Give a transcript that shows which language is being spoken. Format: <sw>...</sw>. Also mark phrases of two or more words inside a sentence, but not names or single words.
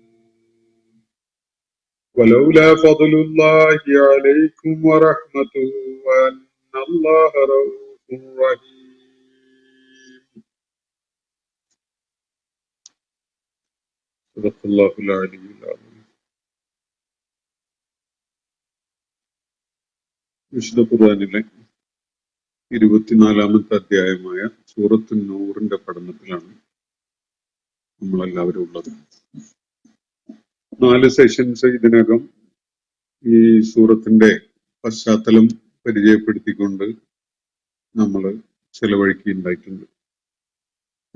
<ar>ولولا فضل الله عليكم ورحمته وأن الله رؤوف رحيم صدق الله العلي العظيم.</ar> <ml>വിശുദ്ധ ഖുർആനിലെ 24-ാമത്തെ അധ്യായമായ സൂറത്ത് നൂറിന്റെ പഠനത്തിലാണ് നമ്മളെല്ലാവരും ഉള്ളത്. 4 സെഷൻസ് ഇതിനകം ഈ സൂറത്തിന്റെ പശ്ചാത്തലം പരിചയപ്പെടുത്തിക്കൊണ്ട് നമ്മൾ ചെലവഴിക്കുകയുണ്ടായിട്ടുണ്ട്.</ml>